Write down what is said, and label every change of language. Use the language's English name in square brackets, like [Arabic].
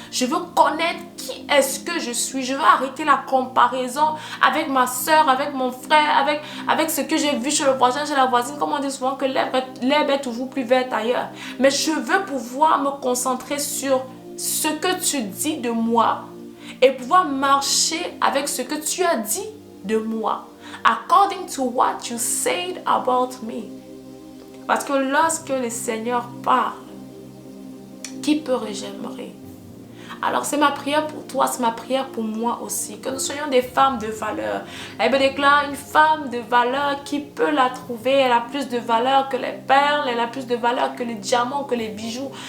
[French] Je veux connaître qui est-ce que je suis. Je veux arrêter la comparaison avec ma soeur, avec mon frère, avec ce que j'ai vu chez le voisin, chez la voisine. Comme on dit souvent que l'herbe est toujours plus verte ailleurs. Mais je veux pouvoir me concentrer sur ce que tu dis de moi et pouvoir marcher avec ce que tu as dit de moi. [English] According to what you said about me. [French] Parce que lorsque le Seigneur parle, qui peut régénérer? Alors c'est ma prière pour toi, c'est ma prière pour moi aussi. Que nous soyons des femmes de valeur. Elle me déclare une femme de valeur, qui peut la trouver? Elle a plus de valeur que les perles, elle a plus de valeur que les diamants, que les bijoux.